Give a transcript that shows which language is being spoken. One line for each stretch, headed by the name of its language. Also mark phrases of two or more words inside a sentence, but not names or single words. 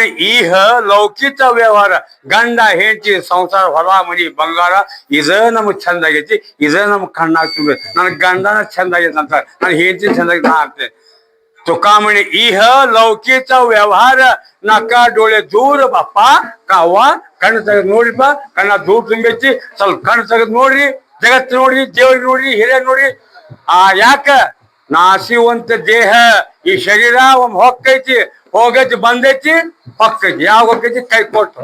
Marathi: इह लौकिक व्यवहार
Kannada: ಗಂಡ ಹೆಂಡತಿ ಸಂಸಾರ ಹೊಲ ಮನಿ ಬಂಗಾರ ಇದ ನಮಗ್ ಚಂದ ಆಗೈತಿ ಇದ ನಮಗ್ ಕಣ್ಣಾಗ ತುಂಬ ನನ್ ಗಂಡನ ಚಂದ ಆಗೈತಿ ಅಂತ ನನ್ ಹೆಂಡತಿ ಚಂದ ಆಗೈತಿ ನಾ ಆಗ್ತೇನೆ तुका
Marathi: म्हणे इह लौकिक व्यवहार नका डोळे दूर
Kannada: बाप्ಪ ಕಾವ ಕಣ್ಣು ತೆಗೆದು ನೋಡ್ರಿಪ್ಪ ಕಣ್ಣ ದೂರ ತುಂಬೈತಿ ಸ್ವಲ್ಪ ಕಣ್ಣು ತೆಗೆದು ನೋಡ್ರಿ ಜಗತ್ತು ನೋಡ್ರಿ ದೇವ್ರಿಗೆ ನೋಡ್ರಿ ಹಿರಿಯ ನೋಡ್ರಿ ಯಾಕ ನಾಸಿವಂತ ದೇಹ ಈ ಶರೀರ ಒಮ್ಮೆ ಹೊಕ್ಕೈತಿ ಹೋಗೈತಿ ಬಂದೈತಿ ಹೊಕ್ಕೈತಿ ಯಾವ ಹೊಕ್ಕೈತಿ ಕೈ ಕೊಟ್ಟು